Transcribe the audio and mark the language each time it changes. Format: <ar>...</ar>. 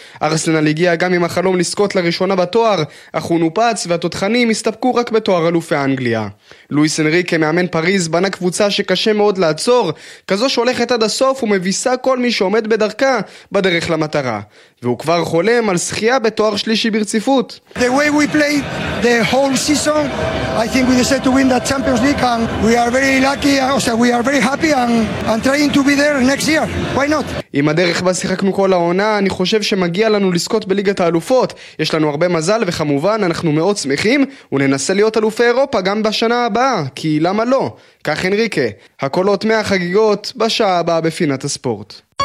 <he>ארסנל הגיע גם עם החלום לזכות לראשונה בתואר, אך הוא נופץ והתותחנים הסתפקו רק בתואר אלופי אנגליה. לואיס אנריקה, מאמן פריס, בנה קבוצה שקשה מאוד לעצור, כזו שהולכת עד הסוף ומביסה כל מי שעומד בדרכה בדרך למטרה, והוא כבר חולם על שחייה בתואר שלישי ברציפות.</he> <en>The way we play the whole season, I think we deserve to win the Champions League, and we are very lucky, we are very happy, and trying to be there next year, why not?</en> <he>עם הדרך בה שיחקנו כל העונה, אני חושב שמגיע לנו לזכות בליגת האלופות, יש לנו הרבה מזל, וכמובן אנחנו מאוד שמחים וננסה להיות אלופי אירופה גם בשנה הבאה, כי למה לא? כך אנריקה. הקולות מהחגיגות בשעה הבאה בפינת הספורט.</he>